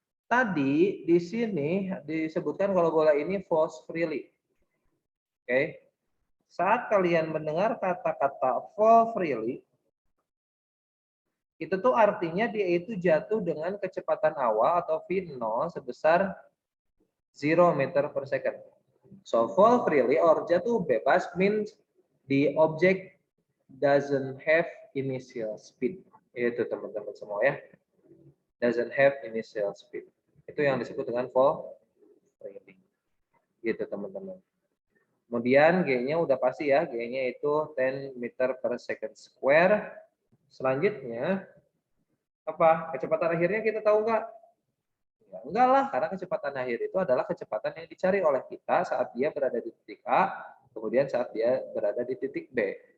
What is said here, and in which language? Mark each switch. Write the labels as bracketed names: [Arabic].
[Indonesian] Tadi di sini disebutkan kalau bola ini [English] falls freely. [Indonesian] Oke. Saat kalian mendengar kata-kata fall freely, itu tuh artinya dia itu jatuh dengan kecepatan awal atau V0 sebesar 0 meter per second. [English] So fall freely or jatuh bebas means the object doesn't have initial speed. [Indonesian] Itu teman-teman semua ya. [English] Doesn't have initial speed. [Indonesian] Itu yang disebut dengan fall freely. Gitu teman-teman. Kemudian G-nya udah pasti ya, G-nya itu 10 meter per second square. Selanjutnya apa? Kecepatan akhirnya kita tahu nggak? Ya, enggak lah, karena kecepatan akhir itu adalah kecepatan yang dicari oleh kita saat dia berada di titik A, kemudian saat dia berada di titik B.